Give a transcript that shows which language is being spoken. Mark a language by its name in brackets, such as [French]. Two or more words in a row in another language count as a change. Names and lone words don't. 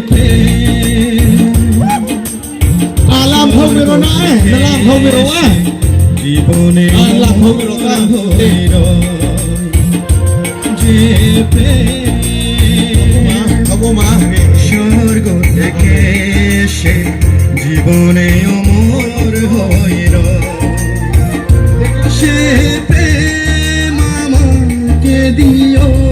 [Vietnamese] làm không được nó ấy, nó làm không được nó ấy. [Bangla] জীবনে [Vietnamese] làm không được nó [Bangla] স্বর্গ থেকে সে জীবনে অমর হইল সে প্রেম আমাকে দিও